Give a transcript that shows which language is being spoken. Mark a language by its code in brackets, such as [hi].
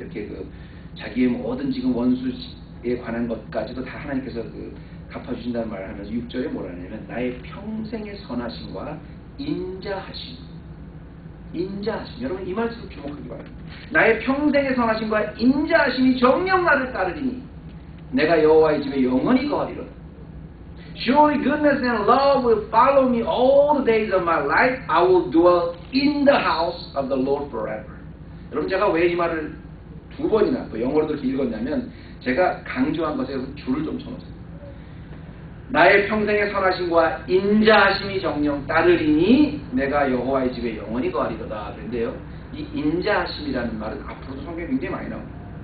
[ko] 이렇게 자기의 모든 지금 원수에 관한 것까지도 다 하나님께서 갚아주신다는 말을 하면서 6절에 뭐라 하냐면 나의 평생의 선하심과 인자하심. 여러분 이 말씀 주목하기 바랍니다. 나의 평생의 선하심과 인자하심이 정녕 나를 따르리니 내가 여호와의 집에 영원히 거하리로다. [en] Surely goodness and love will follow me all the days of my life. I will dwell in the house of the Lord forever. [ko] 여러분 제가 왜 이 말을 두 번이나 또 영어로도 이렇게 읽었냐면 제가 강조한 것에 줄을 좀 쳐놓으세요. 나의 평생의 선하심과 인자하심이 정녕 따르리니 내가 여호와의 집에 영원히 거하리로다. 그런데요, 이 인자하심이라는 말은 앞으로도 성경에 굉장히 많이 나옵니다.